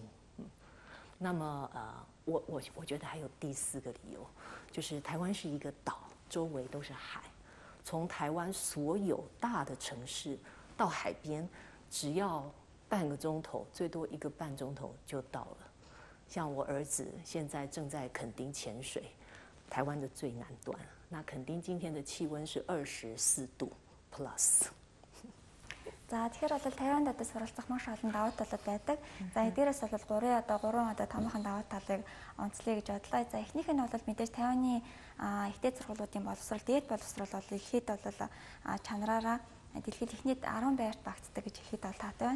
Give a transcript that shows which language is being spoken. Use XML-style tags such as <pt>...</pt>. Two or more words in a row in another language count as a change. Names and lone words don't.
<zh>那么我觉得还有第4个理由，就是台湾是一个岛，周围都是海，从台湾所有大的城市到海边，只要半个钟头，最多1个半钟头就到了。像我儿子现在正在垦丁潜水，台湾的最南端。那垦丁今天的气温是24度 plus。</zh> <mn>За тэгэхээр бол Тайванд одоо суралцах маш олон давуу талууд байдаг. За эдгээрээс бол 3 одоо томоохон давуу талыг онцлоё гэж бодлоо. За эхнийх нь бол мэдээж Тайваны ихтэй сургуулиудын боловсрол, дээд боловсрол бол дэлхийд бол чанараараа дэлхийд эхнийд 10 байрт багтдаг гэж хэлэхэд бол таатай байна.</mn>